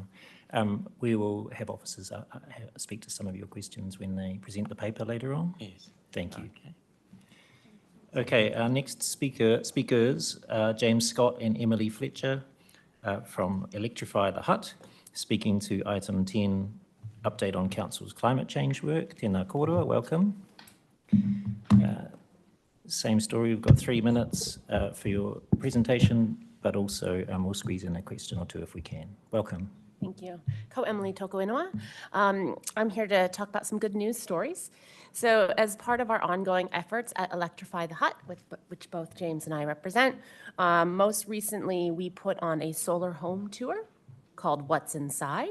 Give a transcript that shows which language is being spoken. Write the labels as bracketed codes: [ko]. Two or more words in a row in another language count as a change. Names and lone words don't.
[en] We will have officers speak to some of your questions when they present the paper later on. Yes. Thank you. Okay. Okay, our next speakers are James Scott and Emily Fletcher from Electrify the Hut, speaking to item 10, update on Council's climate change work. [mi] Tēnā kōrua, [en] welcome. Same story, we've got 3 minutes for your presentation, but also we'll squeeze in a question or two if we can. Welcome. Thank you. [mi] Ko Emily Toko Inua. [en] I'm here to talk about some good news stories. So as part of our ongoing efforts at Electrify the Hut, which both James and I represent, most recently we put on a solar home tour called What's Inside.